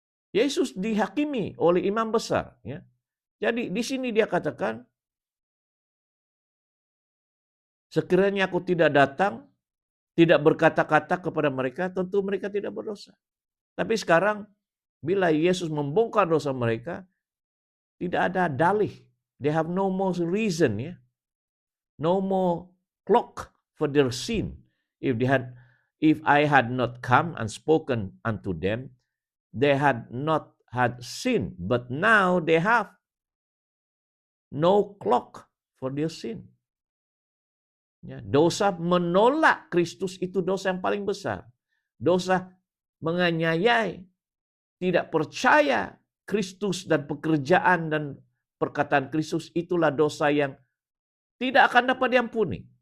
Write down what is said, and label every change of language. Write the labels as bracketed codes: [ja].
[ms] Yesus dihakimi oleh imam besar. Ya. Jadi di sini dia katakan, sekiranya aku tidak datang, tidak berkata-kata kepada mereka, tentu mereka tidak berdosa. Tapi sekarang, bila Yesus membongkar dosa mereka, tidak ada dalih. [en] They have no more reason. Ya. No more clock for their sin. If I had not come and spoken unto them, they had not had sin, but now they have no clock for their sin. [ms] Ya, dosa menolak Kristus itu dosa yang paling besar. Dosa menganiayai, tidak percaya Kristus dan pekerjaan dan perkataan Kristus, itulah dosa yang tidak akan dapat diampuni.